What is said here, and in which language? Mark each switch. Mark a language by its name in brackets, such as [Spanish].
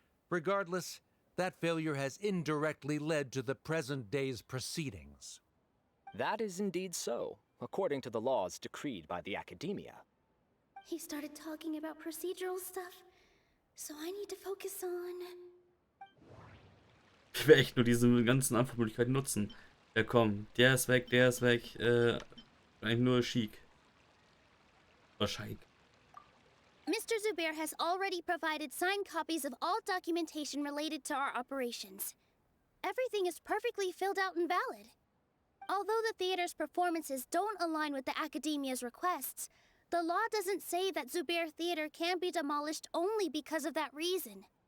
[English] Regardless, that failure has indirectly led to the present day's proceedings. That is indeed so, according to the laws decreed by the Academia. He started talking about procedural stuff, so I need to focus on... [German] Ich will echt nur diese ganzen Antwortmöglichkeiten nutzen. Ja komm, der ist weg, eigentlich nur Chic. Oder Scheik. [English] Mr. Zubair has already provided signed copies of all documentation related to our operations. Everything is perfectly filled out and valid. Although the theater's performances don't align with the Academia's requests, the law doesn't say that Zubair Theater can be demolished only because of that reason.